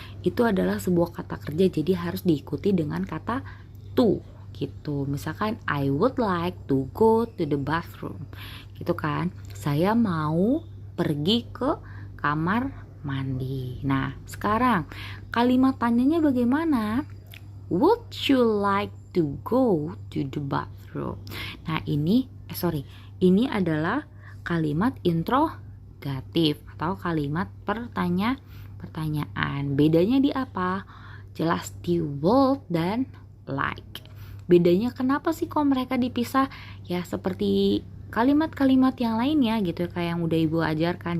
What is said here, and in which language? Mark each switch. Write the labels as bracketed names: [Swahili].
[Indonesian] Itu adalah sebuah kata kerja, jadi harus diikuti dengan kata to gitu. Misalkan [English] I would like to go to the bathroom [Indonesian] gitu kan, saya mau pergi ke kamar mandi. Nah, sekarang kalimat tanyanya bagaimana? [English] Would you like to go to the bathroom? [Indonesian] Nah, ini adalah kalimat interrogatif atau kalimat pertanyaan. Bedanya di apa? Jelas di would dan like. Bedanya kenapa sih kok mereka dipisah? Ya seperti kalimat-kalimat yang lainnya gitu, kayak yang udah ibu ajarkan.